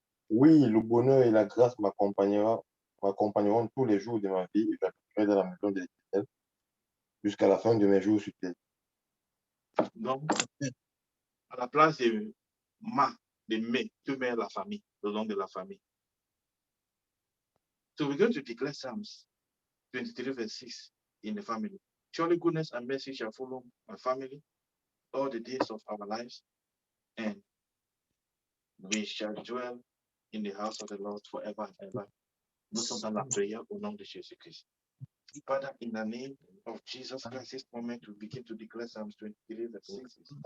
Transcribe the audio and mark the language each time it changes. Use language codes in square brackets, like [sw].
[fr] Oui, le bonheur et la grâce m'accompagneront tous les jours de ma vie et j'habiterai dans la maison de l'Éternel jusqu'à la fin de mes jours sur terre. Donc, à la place de mais, tu mets la famille, le nom de la famille. [en] So we're going to declare Psalms 23, verse 6 in the family. Surely goodness and mercy shall follow my family all the days of our lives, and we shall dwell in the house of the Lord forever and ever. [fr] Nous sommes dans la prière au nom de Jésus-Christ. [en] Father, in the name of Jesus Christ, this moment we begin to declare Psalms 23, verse 6.